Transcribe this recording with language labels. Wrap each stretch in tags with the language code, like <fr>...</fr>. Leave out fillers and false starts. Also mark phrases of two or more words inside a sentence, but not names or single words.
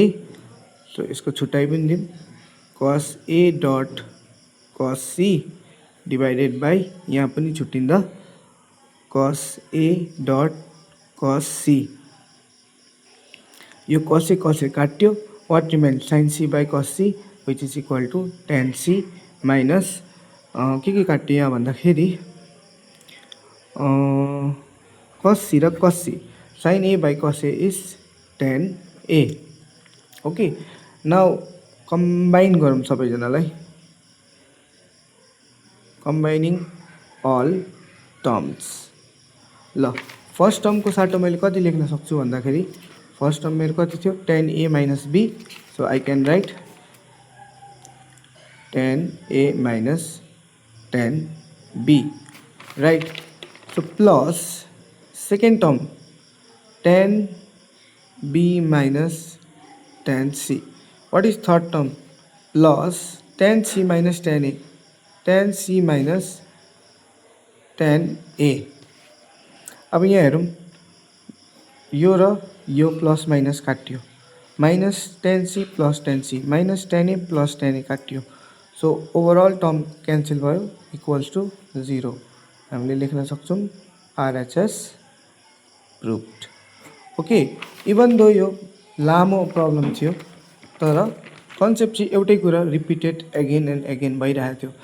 <en>सो</en> <ne>यसको छुट्टाइ पनि दिउँ,</ne> <en>cos a dot cos c divided by,</en> <ne>यहाँ पनि छुट्टिँदा</ne> <en>cos a dot cos c. यो cos a काट्यो, what remains, sine c by cos c which is equal to tan c minus</en> <ne>के काट्यो यहाँ भन्दाखेरि</ne> <en>cos c र cos c, sine a by cos a is tan a। OK. now combine</en> <ne>गरौँ सबैजनालाई,</ne> <en>combining all terms.</en> <ne>ल फर्स्ट टर्मको साटो मैले कति लेख्न सक्छु भन्दाखेरि,</ne> <en>first term</en> <ne>मेरो कति थियो,</ne> <en>tan a minus b. so I can write tan a minus tan b, right. so plus second term tan b minus tan c. What is third term? Plus tan c minus tan a. Tan c minus tan a.</en> <ne>अब यहाँ हेरौँ, यो र यो</ne> <en>plus minus काटियो, minus tan c plus tan c minus tan a plus tan a काटियो. so overall term cancel भयो, equals to 0.</en> <ne>हामीले लेख्न सक्छौँ RHS प्रुभड.</ne> <en>OK, even though</en> <ne>यो लामो प्रब्लम थियो तर कन्सेप्ट चाहिँ एउटै कुरा</ne> <en>repeated again and again</en> <ne>भइरहेको थियो.</ne>